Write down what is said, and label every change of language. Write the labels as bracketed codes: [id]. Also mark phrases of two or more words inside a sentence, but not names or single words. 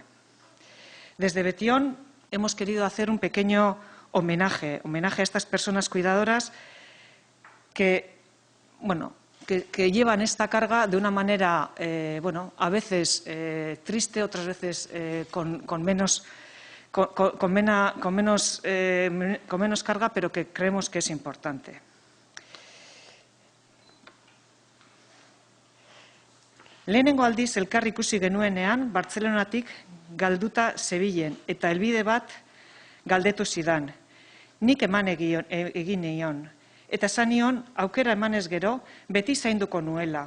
[es] Desde Betión hemos querido hacer un pequeño homenaje a estas personas cuidadoras que llevan esta carga de una manera, a veces triste, otras veces con menos carga, pero que creemos que es importante. [eu] Lehenengo aldiz elkar ikusi genuenean, Bartzelonatik galduta zebilen eta helbide bat galdetu zidan. Nik eman egin nion. Eta esan nion, aukera emanez gero, beti zainduko nuela.